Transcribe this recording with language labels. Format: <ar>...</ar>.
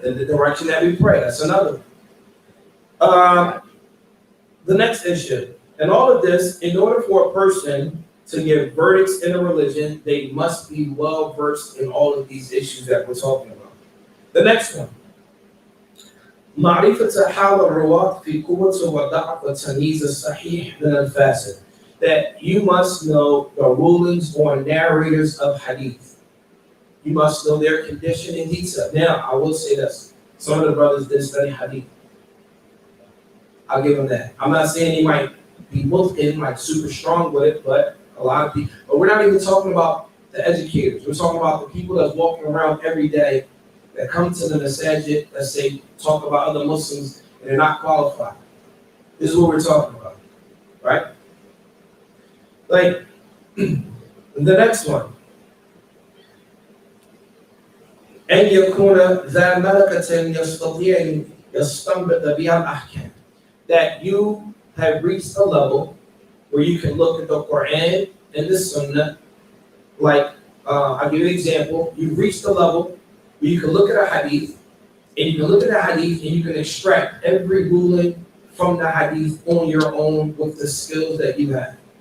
<en>In the direction that we pray. That's another one. The next issue. And all of this, in order for a person to give verdicts in a religion, they must be well versed in all of these issues that we're talking about. The next one.</en> <ar>معرفة حال الرواة في قوة وضعف وتمييز الصحيح من الفاسد.</ar> <en>That you must know the rulings on narrators of hadith. You must know their condition in detail. Now, I will say this. Some of the brothers did study hadith. I'll give them that. I'm not saying he might be like super strong with it, but a lot of people. But we're not even talking about the educators. We're talking about the people that's walking around every day that come to the masajid that say talk about other Muslims and they're not qualified. This is what we're talking about, right? Like the next one.</en> <ar>أن يكون ذا ملكة يستطيع يستنبط بها الأحكام.</ar> <en>That you have reached a level where you can look at the Quran and the Sunnah. Like, I'll give you an example. You've reached a level where you can look at a hadith, and you can look at a hadith and you can extract every ruling from the hadith on your own with the skills that you have.</en>